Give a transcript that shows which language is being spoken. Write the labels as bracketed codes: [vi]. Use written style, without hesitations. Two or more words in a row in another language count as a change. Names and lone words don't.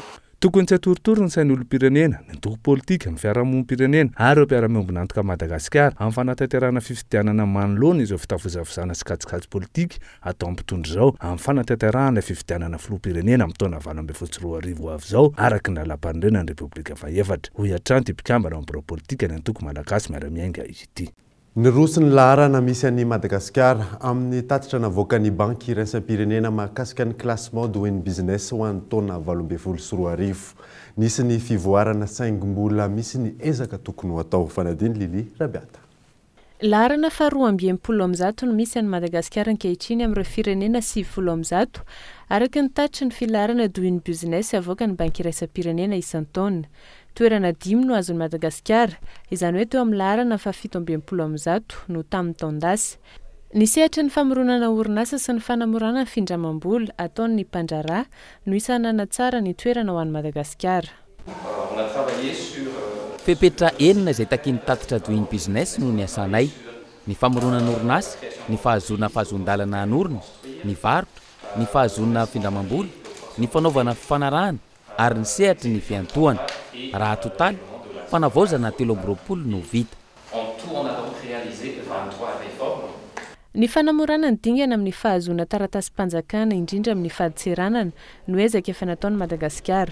[mg] Tokony tsy atorotoro ny sain'olo pirenena, ny antoko politika, ny fiarahamonim-pirenena ary mpiara-miombonantoka Madagasikara amin'ny fanatanterahana fifidianana manoloana izao fitavozavozana sy katsikatso politika atao ampitondra izao amin'ny fanatanterahana fifidianana filoham-pirenena amin'ny taona 2024 avy izao araky ny lalam-panorenan'ny Republika fahaefatra. Hoy Atranty mpikambana amin'ny barao politika ny antoko malagasy miara-miainga ity. Ny rosiny laharana misy an'i Madagasikara amin'ny tatitra navoaka ny banky iraisam-pirenena mahakasika ny classement [en] doing business [mg] ho an'ny taona 2024. Nisy ny fivoarana saingom-bola misy ny ezaka tokony ho atao. Fanadiny Lili Rabiata. Laharana faharoa amby enimpolo amby zato no misy an'i Madagasikara ankehitriny amin'ireo firenena 70 amby zato araka ny tatitra ny filaharana [en] doing business [mg] avoaka ny banky iraisam-pirenena isan-taona. Toerana 5 no azon'i Madagasikara, izany hoe teo amin'ny laharana faha-7 amby enimpolo amby zato no tamin'ny taondasy. Nisehatra ny famoronana orinasa sy ny fanamorana ny findramam-bola ataon'ny mpandraharaha no isanana tsara ny toerana ho an'i Madagasikara. Fepetra enina izay takin'ny tatitra [en] doing business [mg] no ny asanay. Ny famoronana orinasa, ny fahazona fahazondalana anorina, ny varotra, ny fahazona findramam-bola, ny fanaovana fanarahana ary ny sehatra ny fiantohana. Raha totaly, fanavaozana 320 no vita. Ny fanamorana ny dingana amin'ny fahazona taratasy-panjakana indrindra amin'ny fahaditsiranana no ezaka efa nataon'i Madagasikara.